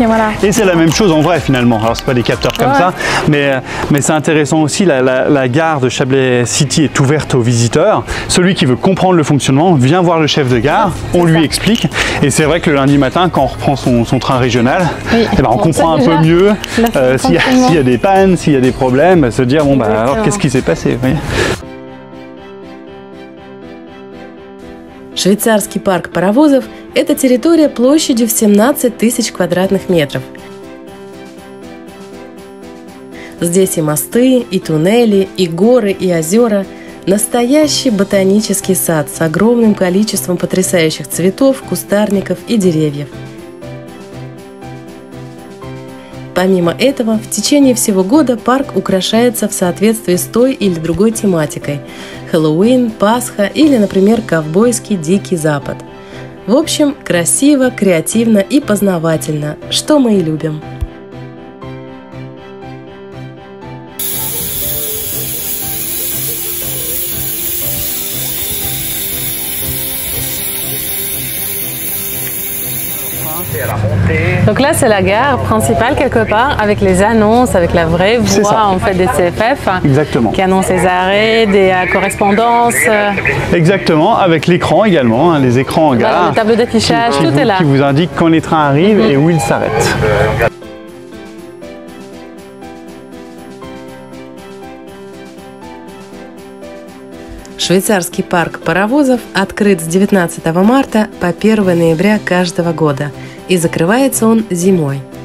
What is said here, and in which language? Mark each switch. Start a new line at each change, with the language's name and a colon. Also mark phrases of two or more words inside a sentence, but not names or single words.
French: Et c'est la même chose en vrai finalement. Alors c'est pas des capteurs comme ça, mais c'est intéressant aussi, la gare de Chablais City est ouverte aux visiteurs. Celui qui veut comprendre le fonctionnement vient voir le chef de gare, on lui explique. Et c'est vrai que le lundi matin, quand on reprend son train régional, eh ben, on comprend un peu mieux s'il y a des pannes, s'il y a des problèmes, se dire bon bah alors qu'est-ce qui s'est passé, vous voyez.
Russian: Швейцарский парк паровозов – это территория площадью в 17 тысяч квадратных метров. Здесь и мосты, и туннели, и горы, и озера. Настоящий ботанический сад с огромным количеством потрясающих цветов, кустарников и деревьев. Помимо этого, в течение всего года парк украшается в соответствии с той или другой тематикой – Хэллоуин, Пасха или, например, ковбойский Дикий Запад. В общем, красиво, креативно и познавательно, что мы и любим.
French: Donc là, c'est la gare principale quelque part, avec les annonces, avec la vraie voix en fait des CFF. Exactement. Qui annonce les arrêts, des correspondances. Exactement, avec l'écran également, hein, les écrans en gare. Voilà, le tableau d'affichage, tout est là. Qui vous indique quand les trains arrivent et où ils s'arrêtent.
Russian: Швейцарский парк паровозов открыт с 19 марта по 1 ноября каждого года, и закрывается он зимой.